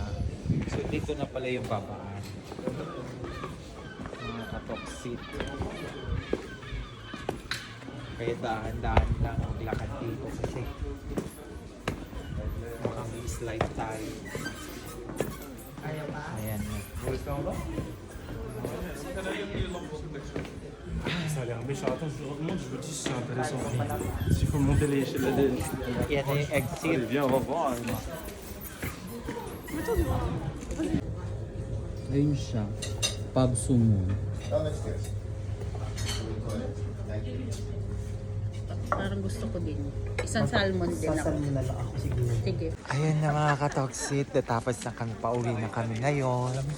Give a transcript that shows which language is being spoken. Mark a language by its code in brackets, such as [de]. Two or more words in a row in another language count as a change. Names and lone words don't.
[tl] So dito na pala yung babaan. Mga katoksit. Kaya dahan-dahan lang ang lakad dito kasi mukhang slide tayo. Ayan na. [fr] Ça a l'air méchant. Attends, je remonte, je vous dis si c'est intéressant. S'il faut monter l'échelle de... [tl] Yan na yung exit. [fr] Allez, viens, on va voir. [tl] Ayun siya. Pub Sumo. Parang gusto ko din. Isang salmon din ako. na lang ako siguro. Sige. Ayun na mga katoksit. Natapos na kami. Pauwi na kami ngayon.